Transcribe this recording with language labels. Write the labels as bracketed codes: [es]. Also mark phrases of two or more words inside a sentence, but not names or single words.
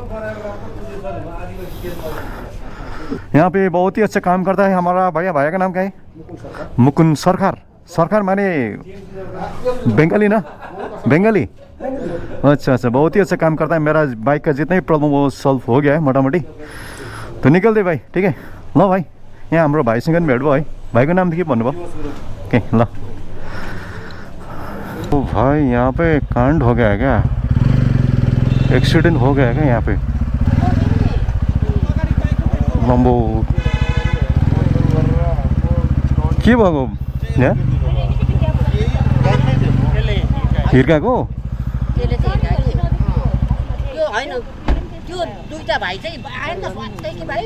[hi] यहाँ पे बहुत ही अच्छा काम करता है हमारा भैया का नाम क्या है? मुकुंद सरकार माने बंगाली ना? बंगाली, अच्छा, बहुत ही अच्छा काम करता है। मेरा बाइक का जितना भी प्रॉब्लम वो सॉल्व हो गया है मोटामोटी। तो निकल दे भाइ, ठीक है? [ne] ल भाइ, यहाँ हाम्रो भाइसँग पनि भेट भयो है। भाइको नाम के भन्नुभयो? ओके ल। [hi] तो भाई यहाँ पे कांड हो गया है क्या? एक्सीडेंट हो गया है क्या यहाँ पे? [ne] लम्बो के भएको यहाँ? हिर्काको? त्यो दुईटा भाइ चाहिँ आएन त स्वात्तै कि भाइ।